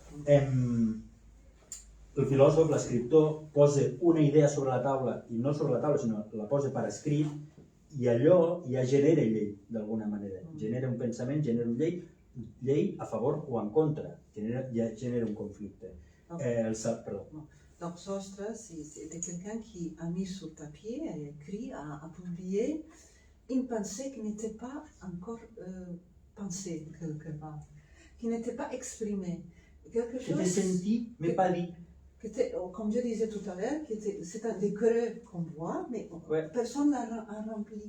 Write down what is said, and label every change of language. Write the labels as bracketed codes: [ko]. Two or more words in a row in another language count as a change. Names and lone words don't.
[ca] El filòsof, l'escriptor, posa una idea sobre la taula, i no sobre la taula, sinó la posa per escrit, i allò ja genera llei, d'alguna manera. Genera un pensament, genera una llei a favor o en contra, genera un conflicte. Perdó. [fr] Donc Sostre, c'était quelqu'un qui a mis sur papier, a écrit, a publié une pensée qui n'était pas encore pensée quelque part, qui n'était pas exprimée. Quelque chose qui était senti, mais pas dit. Comme je disais tout à l'heure, c'est un des creux qu'on voit, mais personne n'a rempli.